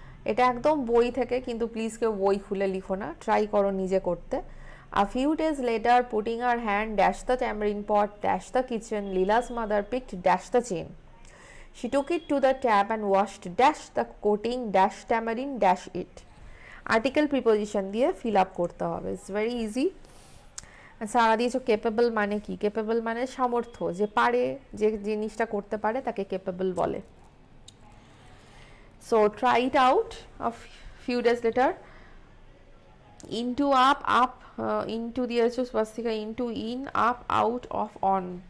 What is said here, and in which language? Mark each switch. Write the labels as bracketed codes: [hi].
[bn] এটা একদম বই থেকে, কিন্তু প্লিজ কেউ বই খুলে লিখো না, ট্রাই করো নিজে করতে। [en] A few days later, putting her hand dash the tamarind pot, dash the kitchen, Leela's mother picked dash the chain. She took it to the tap and washed dash the coating, dash tamarind, dash it. Article preposition [bn] দিয়ে [en] fill up [bn] করতে হবে, [en] it's very easy. [bn] সারা দিয়েছো capable মানে কি? Capable মানে সামর্থ্য, যে পারে, যে জিনিসটা করতে পারে তাকে কেপেবল বলে। [en] So try it out a few days later. Into, up, into [bn] দিয়েছো [en] Swastika, into, in, up, out, off, on.